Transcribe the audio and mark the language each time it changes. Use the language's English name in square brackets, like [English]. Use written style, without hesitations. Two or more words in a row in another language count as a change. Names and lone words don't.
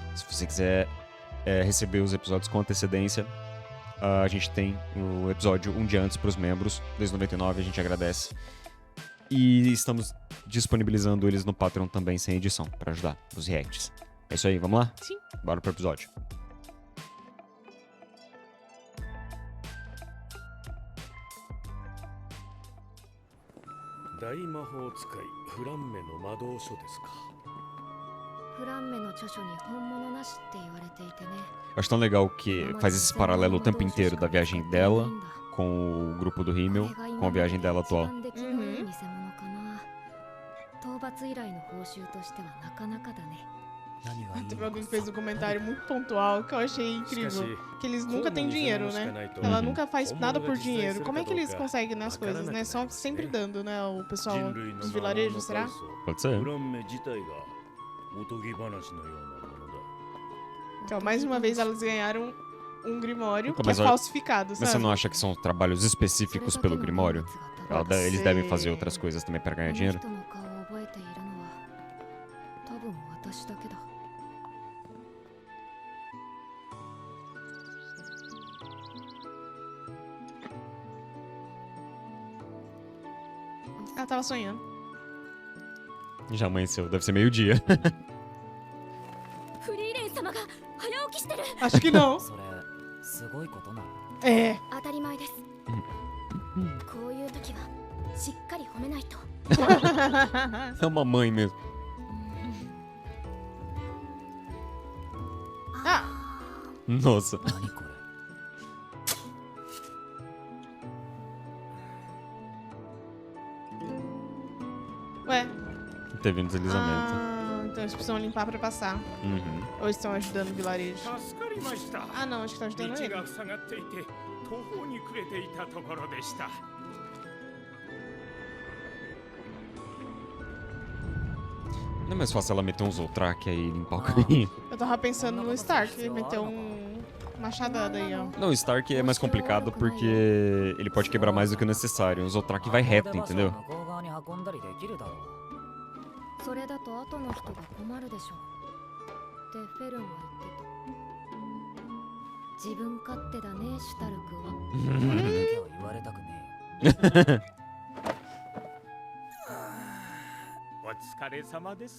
[Portuguese] Se você quiser receber os episódios com antecedência, a gente tem o episódio um dia antes para os membros. Desde 99 a gente agradece. E estamos disponibilizando eles no Patreon também sem edição, para ajudar os reacts. É isso aí, vamos lá? Sim. Bora pro episódio. [Japanese] 大魔法使いフランメの魔導書ですか。フランメの著書に本物なしって言われていてね。 [Portuguese] Eu acho tão legal que faz esse paralelo o tempo inteiro da viagem dela com o grupo do Himmel, com a viagem dela atual. [Japanese] 討伐依頼の報酬としてはなかなかだね。 [Portuguese] Teve alguém que fez um comentário muito pontual que eu achei incrível. Que eles nunca têm dinheiro, né? Ela nunca faz nada por dinheiro. Como é que eles conseguem né, as coisas, né? Só sempre dando, né? O pessoal dos vilarejos, será? Pode ser. [Japanese] フランメ自体がおとぎ話のようなものだ。 [Portuguese] Então, mais uma vez, elas ganharam um grimório que é Mas olha- falsificado, Mas você sabe? não acha que são trabalhos específicos pelo Grimório? Eles devem fazer outras coisas também para ganhar dinheiro? [Japanese] この人の顔を覚えているのは多分私だけだ。 [Portuguese] Ela tava sonhando. Já amanheceu, deve ser meio-dia. [Japanese] フリーレン様が早起きしてる。 [Portuguese] Acho que não. [Japanese] それすごいことなの。 [Portuguese] É. [Japanese] 当たり前です。こういう時はしっかり褒めないと。 [Portuguese] É uma mãe mesmo. Ah, Nossa. [Japanese] 何これ。 [Portuguese] ué. Teve um deslizamento. Ah, então eles precisam limpar pra passar. Uhum. Ou estão ajudando o vilarejo? [Japanese] 助かりました。 [Portuguese] Ah, não, acho que tá ajudando [Japanese] 道 [Portuguese] ele. [Japanese] が塞がっていて途方に暮れていたところでした。 [Portuguese] Não é mais fácil ela meter um Zoltrak aí e limpar o caminho? Eu tava pensando no Stark, ele meteu um machadada aí, ó. Não, o Stark é mais complicado porque ele pode quebrar mais do que o necessário. O Zoltrak vai reto, entendeu? [Japanese] 向こう側に運んだりできるだろう。それだと後の人が困るでしょう。ってフェルンは言ってた。自分勝手だね、シュタルクは。あれだけは言われたくねえよ。お疲れ様です。